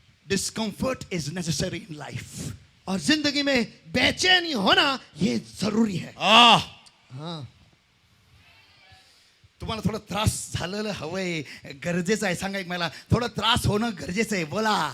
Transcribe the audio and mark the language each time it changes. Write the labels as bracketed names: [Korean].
[English] Discomfort is necessary in life. [Hindi] और जिंदगी में बेचैनी होना ये जरूरी है. हाँ. [Marathi] तुम्हाला थोडा त्रास झालेला हवंय, गरजेचं आहे. सांगा एक मला, थोडा त्रास होणं गरजेचं आहे. बोला.